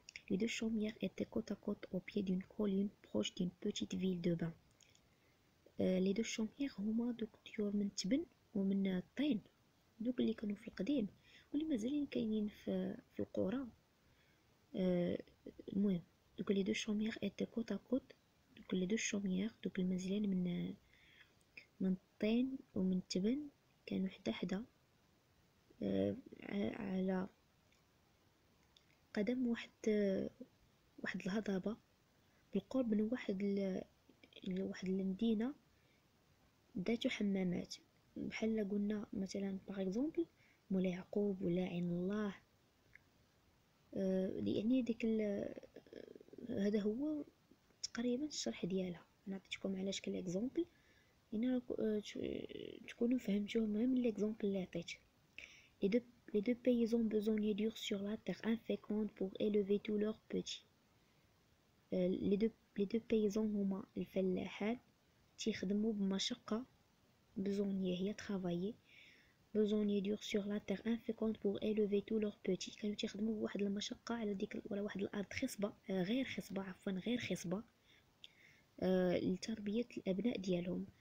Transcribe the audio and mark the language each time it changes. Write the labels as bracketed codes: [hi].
[fr] Les deux chaumières étaient côte à côte au pied d'une colline proche d'une petite ville de bain. Les deux chaumières [ar] هما دوك الطيور من التبن ومن الطين، دوك اللي كانوا في القديم واللي مازالين كاينين في القرى. المهم دوك لي دو شوميير ايتي كوت ا كوت، دوك لي دو شوميير دوك المزلين من الطين ومن التبن كانوا حدا حدا على قدم واحد الهضبة بالقرب من واحد المدينة ذات حمامات، بحال قلنا مثلا باغ اكزومبل مولاي يعقوب ولا عين الله. يعني ديك هذا هو تقريبا الشرح ديالها. انا عطيتكم علاش كل اكزومبل يعني تكونوا فهمتوه من الاكزومبل اللي عطيت. [fr] Les deux paysans besognaient dur sur la terre inféconde pour élever tous leurs petits. les deux paysans [ar] هما الفلاحان تيخدموا بمشقة. [fr] besogner هي travailler. besogner dur sur la terre inféconde pour élever tous leurs petits. [ar] كانوا تيخدموا بواحد المشقة على ديك ولا واحد الارض خصبة غير خصبة لتربية الابناء ديالهم.